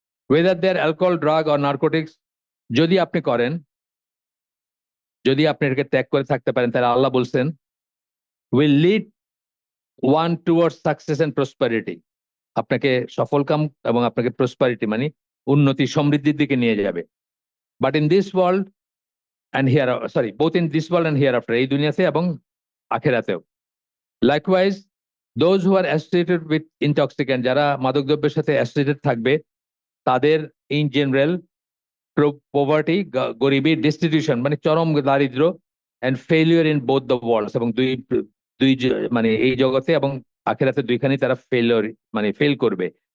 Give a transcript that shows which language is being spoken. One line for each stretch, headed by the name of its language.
English: whether there alcohol, drug or narcotics,
Bangla: যদি আপনি করেন, যদি আপনি এটাকে ত্যাগ করে থাকতে পারেন, তাহলে আল্লাহ বলছেন
English: will lead one towards success and prosperity,
Bangla: আপনাকে সফলকাম এবং আপনাকে প্রসপারিটি মানে উন্নতি, সমৃদ্ধির দিকে নিয়ে যাবে।
English: but in this world and here, sorry, both in this world and hereafter,
Bangla: এই দুনিয়াতে এবং আখেরাতেও।
English: Likewise, those who are associated with intoxicant,
Bangla: যারা মাদকদ্রব্যের সাথে অ্যাসোসিয়েটেড থাকবে, তাদের ইন জেনারেল পোভার্টি, গরিবি, ডিস্টিটিউশন মানে চরম দারিদ্র্য,
English: and failure in both the worlds,
Bangla: এবং দুই দুই মানে এই জগতে এবং আখেরাতে দুইখানেই তারা ফেলিওর মানে ফেল করবে।